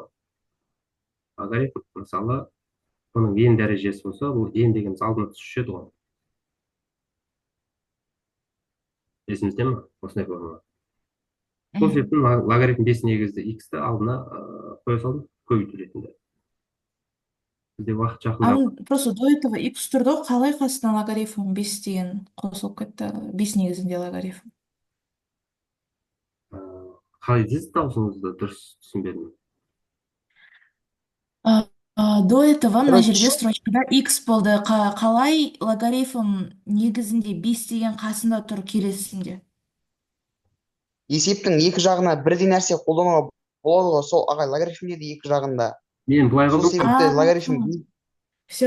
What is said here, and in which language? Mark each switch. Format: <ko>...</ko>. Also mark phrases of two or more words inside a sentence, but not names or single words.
<kk>Логарифм мысалы бұның n дәрежесі болса, бұл n дегеніміз алдына түсіп еді ғой. Есіңізде ме? Осындай форма. Сол себептен логарифм 5 негізді x-ті алдына қоя салдым, көбейту ретінде. Бізде уақыт жақындап.</kk> <ru>Просто до этого</ru> <kk>x тұрды ғой, қалай қасына логарифм 5 деген қосылып кетті? 5 негізінде логарифм. Қалай дейсіз, дауысыңызды дұрыс түсінбедім.</kk> <ru>До этого</ru> <kk>мына жерде Короче, строчкада x болды. Қалай логарифм негізінде 5 деген қасында тұр келесінде? есептің екі жағына бірдей нәрсе қолдануға болады ғой. Сол ағай логарифмде де екі жағында. Мен былай Сол қылдым. себепті логарифм Все.</kk>